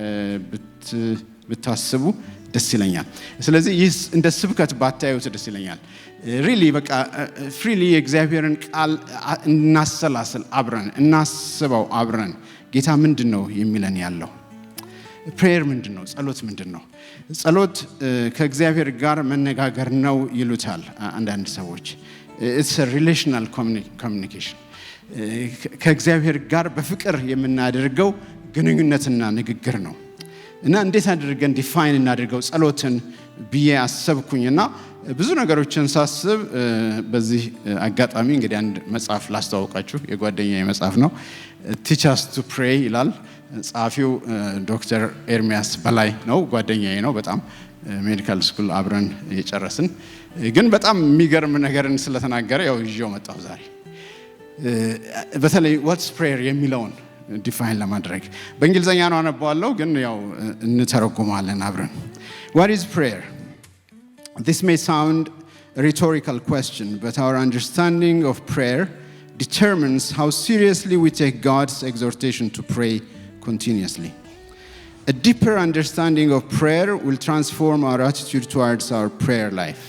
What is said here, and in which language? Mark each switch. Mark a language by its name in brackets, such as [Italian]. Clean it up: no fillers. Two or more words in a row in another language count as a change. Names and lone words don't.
[Amharic] ብታስቡ ደስ ይለኛል። ስለዚህ ይህ እንደ ስብከት ባታዩት ደስ ይለኛል። ሪሊ በቃ ፍሪሊ የእግዚአብሔርን ቃል እናሰላስል፣ አብረን እናስበው። አብረን ጌታ ምንድን ነው የሚለን ያለው? ፕሬየር ምንድነው? ጸሎት ምንድነው? ጸሎት ከእግዚአብሔር ጋር መነጋገር ነው ይሉታል አንዳንድ ሰዎች። [English] it's a relational communication [Amharic] ከእግዚአብሔር ጋር በፍቅር የምናደርገው ግንኙነትና ንግግር ነው። እና እንዴት አድርገን ዲፋይን እናድርገው ጸሎትን ብዬ አሰብኩኝና ብዙ ነገሮችን ሳስብ በዚህ አጋጣሚ እንግዲህ አንድ መጽሐፍ ላስተዋውቃችሁ። የጓደኛዬ መጽሐፍ ነው። Teach us to pray ይላል። ጸሐፊው ዶክተር ኤርሚያስ በላይ ነው። ጓደኛዬ ነው። በጣም [English] medical school [Amharic] አብረን የጨረስን፣ ግን በጣም የሚገርም ነገርን ስለተናገረ ያው ይዤው መጣሁ ዛሬ። በተለይ [English] what's prayer [Amharic] የሚለውን ዲፋይን ለማድረግ በእንግሊዘኛ ነው አነባዋለሁ፣ ግን ያው እንተረጉማለን አብረን። [English] What is prayer? This may sound a rhetorical question, but our understanding of prayer determines how seriously we take God's exhortation to pray continuously. A deeper understanding of prayer will transform our attitude towards our prayer life.